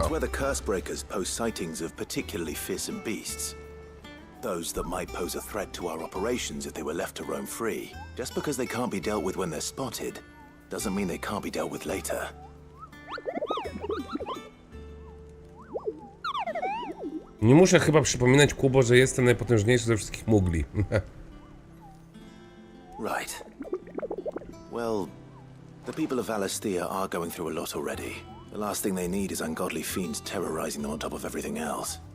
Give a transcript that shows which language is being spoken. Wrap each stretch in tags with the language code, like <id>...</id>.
<en>It's where the Cursebreakers post sightings of particularly fearsome beasts. Those that might pose a threat to our operations if they were left to roam free. Just because they can't be dealt with when they're spotted, doesn't mean they can't be dealt with later.</en> <pl>Nie muszę chyba przypominać Kubo, że jestem najpotężniejszy ze wszystkich mugli.</pl> <en>Right. Well, the people of Valisthea are going through a lot already. The last thing they need is ungodly fiends terrorizing them on top of everything else.</en>